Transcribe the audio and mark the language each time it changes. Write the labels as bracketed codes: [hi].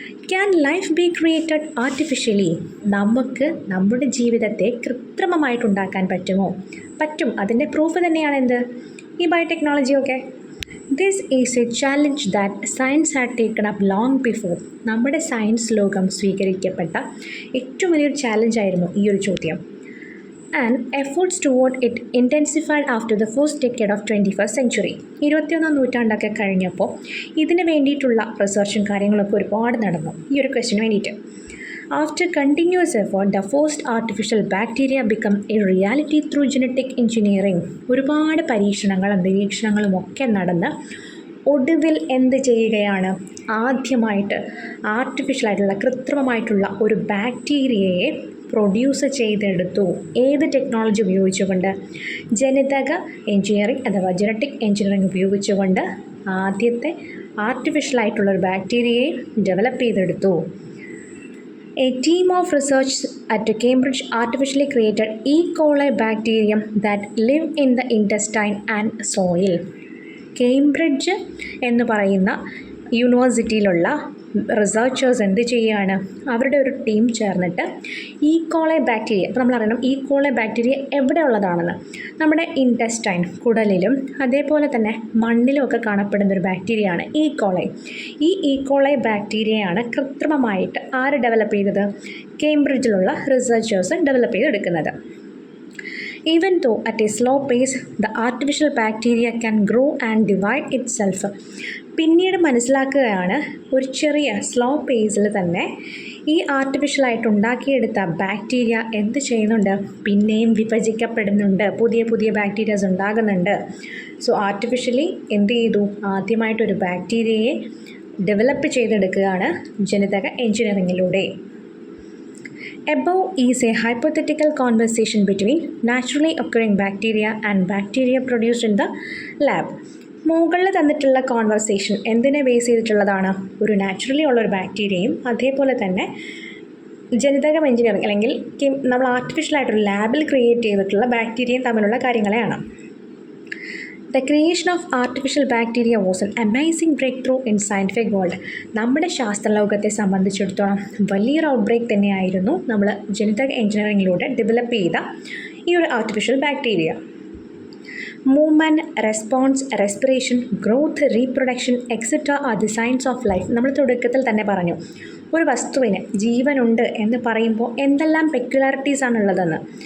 [en] Can life be created artificially? [ml] നമുക്ക് നമ്മുടെ ജീവിതത്തെ കൃത്രിമമായിട്ടുണ്ടാക്കാൻ പറ്റുമോ? പറ്റും. അതിൻ്റെ പ്രൂഫ് തന്നെയാണ് എന്ത്? ഈ biotechnology. [en] Okay, this is a challenge that science had taken up long before. [ml] നമ്മുടെ സയൻസ് ലോകം സ്വീകരിക്കപ്പെട്ട ഏറ്റവും വലിയൊരു ചാലഞ്ചായിരുന്നു ഈ ഒരു ചോദ്യം. [en] And efforts toward it intensified after the first decade of 21st century. [ml] 21ാം നൂറ്റാണ്ടൊക്കെ കഴിഞ്ഞപ്പോൾ ഇതിന് വേണ്ടിയിട്ടുള്ള റിസർച്ചും കാര്യങ്ങളൊക്കെ ഒരുപാട് നടന്നു ഈ ഒരു ക്വസ്റ്റിന് വേണ്ടിയിട്ട്. [en] After continuous effort, the first artificial bacteria become a reality through genetic engineering. [ml] ഒരുപാട് പരീക്ഷണങ്ങളും നിരീക്ഷണങ്ങളും ഒക്കെ നടന്ന് ഒടുവിൽ എന്ത് ചെയ്യുകയാണ്? ആദ്യമായിട്ട് ആർട്ടിഫിഷ്യലായിട്ടുള്ള കൃത്രിമമായിട്ടുള്ള ഒരു ബാക്ടീരിയയെ പ്രൊഡ്യൂസ് ചെയ്തെടുത്തു. ഏത് ടെക്നോളജി ഉപയോഗിച്ചുകൊണ്ട്? ജനിതക എഞ്ചിനീയറിംഗ് അഥവാ ജനറ്റിക് എഞ്ചിനീയറിംഗ് ഉപയോഗിച്ചുകൊണ്ട് ആദ്യത്തെ ആർട്ടിഫിഷ്യലായിട്ടുള്ളൊരു ബാക്ടീരിയയെ ഡെവലപ്പ് ചെയ്തെടുത്തു. [en] A team of research at Cambridge artificially created E. coli bacterium that live in the intestine and soil. [ml] Cambridge എന്ന് പറയുന്ന യൂണിവേഴ്സിറ്റിയിലുള്ള റിസർച്ചേഴ്സ് എന്ത് ചെയ്യുകയാണ്? അവരുടെ ഒരു ടീം ചേർന്നിട്ട് E. coli ബാക്ടീരിയ, അപ്പോൾ നമ്മളറിയണം E. coli ബാക്ടീരിയ എവിടെ ഉള്ളതാണെന്ന്. നമ്മുടെ ഇൻറ്റസ്റ്റൈൻ, കുടലിലും അതേപോലെ തന്നെ മണ്ണിലും ഒക്കെ കാണപ്പെടുന്നൊരു ബാക്ടീരിയയാണ് E. coli. ഈ E. coli ബാക്ടീരിയയാണ് കൃത്രിമമായിട്ട് ആര് ഡെവലപ്പ് ചെയ്തത്? കേംബ്രിഡ്ജിലുള്ള റിസർച്ചേഴ്സ് ഡെവലപ്പ് ചെയ്തെടുക്കുന്നത്. [en] Even though at a slow pace, the artificial bacteria can grow and divide itself. [ml] പിന്നീട് മനസ്സിലാക്കുകയാണ് ഒരു ചെറിയ സ്ലോ പേസിൽ തന്നെ ഈ ആർട്ടിഫിഷ്യലായിട്ട് ഉണ്ടാക്കിയെടുത്ത ബാക്ടീരിയ എന്ത് ചെയ്യുന്നുണ്ട്, പിന്നെയും വിഭജിക്കപ്പെടുന്നുണ്ട്, പുതിയ പുതിയ ബാക്ടീരിയാസ് ഉണ്ടാകുന്നുണ്ട്. സോ ആർട്ടിഫിഷ്യലി എന്ത് ചെയ്തു, ആദ്യമായിട്ടൊരു ബാക്ടീരിയയെ ഡെവലപ്പ് ചെയ്തെടുക്കുകയാണ് ജനിതക എഞ്ചിനീയറിങ്ങിലൂടെ. [en] Above is a hypothetical conversation between naturally occurring bacteria and bacteria produced in the lab. [ml] മുകളിൽ തന്നിട്ടുള്ള കോൺവെർസേഷൻ എന്തിനെ ബേസ് ചെയ്തിട്ടുള്ളതാണ്? ഒരു നാച്ചുറലി ഉള്ളൊരു ബാക്ടീരിയയും അതേപോലെ തന്നെ ജനിതക എഞ്ചിനീയറിംഗ് അല്ലെങ്കിൽ നമ്മൾ ആർട്ടിഫിഷ്യലായിട്ടൊരു ലാബിൽ ക്രിയേറ്റ് ചെയ്തിട്ടുള്ള ബാക്ടീരിയയും തമ്മിലുള്ള കാര്യങ്ങളെയാണ്. [en] The creation of artificial bacteria was an amazing breakthrough in scientific world. [ml] നമ്മുടെ ശാസ്ത്രലോകത്തെ സംബന്ധിച്ചിടത്തോളം വലിയൊരു ഔട്ട്ബ്രേക്ക് തന്നെയായിരുന്നു നമ്മൾ ജനിതക എഞ്ചിനീയറിംഗിലൂടെ ഡെവലപ്പ് ചെയ്ത ഈ ഒരു artificial bacteria. [en] Movement, response, respiration, growth, reproduction etcetera are the science of life. [ml] നമ്മൾ തുടക്കത്തിൽ തന്നെ പറഞ്ഞു, ഒരു വസ്തുവിന് ജീവനുണ്ട് എന്ന് പറയുമ്പോൾ എന്തെല്ലാം പെക്യുലാരിറ്റീസ് ആണുള്ളതെന്ന്.